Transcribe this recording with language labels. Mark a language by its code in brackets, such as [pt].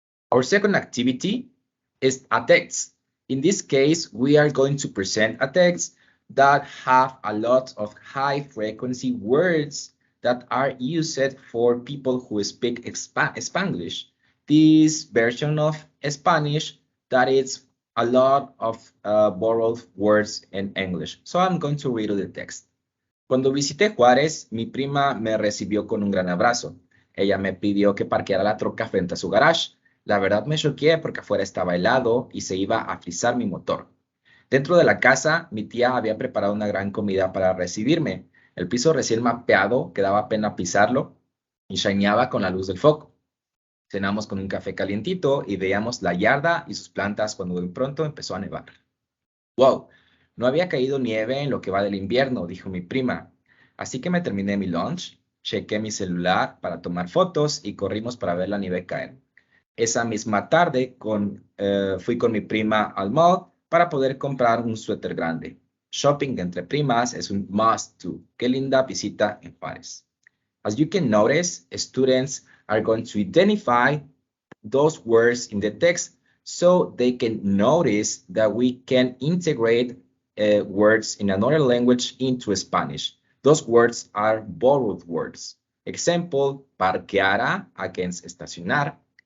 [en] Our second activity is a text. In this case, we are going to present a text that have a lot of high frequency words that are used for people who speak Spanglish. This version of Spanish that is a lot of borrowed words in English. So I'm going to read the text. [es] Cuando visité Juárez, mi prima me recibió con un gran abrazo. Ella me pidió que parqueara la troca frente a su garage. La verdad me choqué porque afuera estaba helado y se iba a frizar mi motor. Dentro de la casa, mi tía había preparado una gran comida para recibirme. El piso recién mapeado, que daba pena pisarlo, y shineaba con la luz del foco. Cenamos con un café calientito y veíamos la yarda y sus plantas cuando de pronto empezó a nevar. ¡Wow! No había caído nieve en lo que va del invierno, dijo mi prima. Así que me terminé mi lunch, chequé mi celular para tomar fotos y corrimos para ver la nieve caer. Esa misma tarde fui con mi prima al mall para poder comprar un suéter grande. Shopping entre primas es un must do. Qué linda visita en Juárez. [en] As you can notice, students are going to identify those words in the text so they can notice that we can integrate words in another language into Spanish. Those words are borrowed words. Example, parqueara against estacionar,